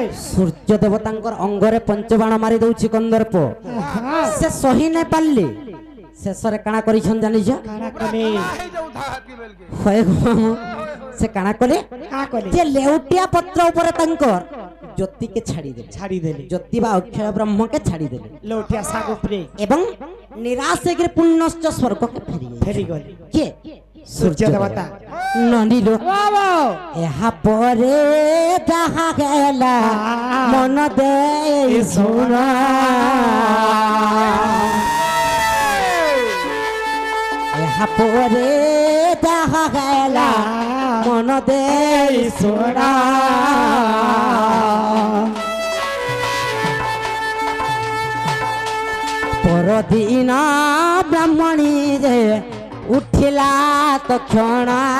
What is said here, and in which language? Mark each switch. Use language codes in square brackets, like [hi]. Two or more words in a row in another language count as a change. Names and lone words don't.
[or] ସୂର୍ଯ୍ୟ ଦେବତାଙ୍କର ଅଙ୍ଗରେ ପଞ୍ଚବାଣ ମାରି ଦଉଛି କନ୍ଦର୍ପ হ্যাঁ ସେ ସହି ନାଇଁ ପାରିଲେ ଶେଷରେ କାଣା କରିଛନ୍ତି ଜାଣିଛ କାରା କଲେ ହେଇଯାଉ ଧାହାତି ବେଲକେ ହଏ ଗୋ, ସେ କାଣା କଲେ କା କଲେ ଯେ ଲେଉଟିଆ ପତ୍ର ଉପରେ ତାଙ୍କର ଜ୍ୟୋତିକେ ଛାଡ଼ିଦେଲେ ଛାଡ଼ି ଦେଲେ ଜ୍ୟୋତି ବା ଅକ୍ଷୟ ବ୍ରହ୍ମକେ ଛାଡ଼ିଦେଲେ ଲଉଟିଆ ଶାକ ଉପରେ ଏବଂ ନିରାଶ ହେଇକିରି ପୁନଶ୍ଚ ସ୍ୱର୍ଗକେ ଫେରିଗଲେ ଫେରି ଗଲେ କିଏ ସୂର୍ଯ୍ୟ ଦେବତା ନଦୀରୁ বাবা ଏହା ପରେ ଯାହା ହେଲା ମନ ଦେଇ ଶୁଣ ଏହା ପରେ ଯାହା ହେଲା ମନ ଦେଇ ଶୁଣ ପରଦିନ ବ୍ରାହ୍ମଣୀ ଯେ ଉଠିଲା ତକ୍ଷଣ